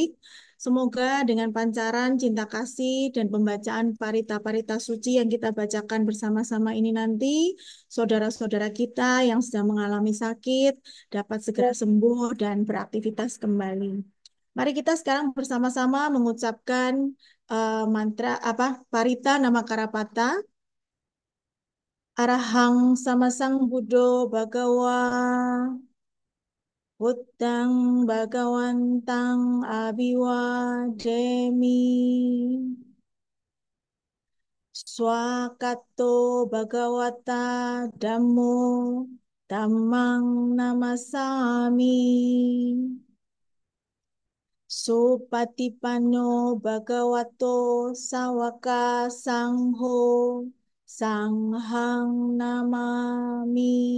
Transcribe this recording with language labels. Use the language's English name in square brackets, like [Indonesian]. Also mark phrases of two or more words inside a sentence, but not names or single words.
[Indonesian] Semoga dengan pancaran cinta kasih dan pembacaan parita-parita suci yang kita bacakan bersama-sama ini nanti, saudara-saudara kita yang sedang mengalami sakit dapat segera sembuh dan beraktivitas kembali. Mari kita sekarang bersama-sama mengucapkan mantra apa parita nama Karapata. [Pali] Arahang sama Sang Buddho Bhagawa Buddhang Bhagawantang Abhiwademi Swakato Bhagawata Dhammo Dhammang Namasami Supatipanno Bhagavato Sawaka Sangho Sanghang Namami